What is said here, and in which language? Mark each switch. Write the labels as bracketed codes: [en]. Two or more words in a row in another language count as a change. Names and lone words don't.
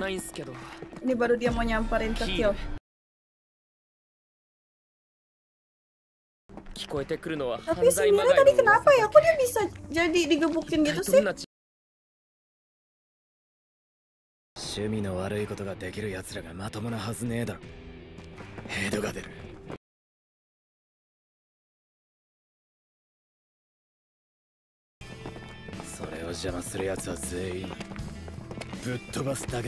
[id] Ini baru dia mau nyamperin ke Kill. Tapi sebenarnya tadi kenapa ya? Kok dia bisa jadi digebukin gitu sih? [ja] 趣味の悪いことができる奴らがまともなはずねえだろ。ヘドが出る。それを邪魔する奴は全員ぶっ飛ばすだけだ。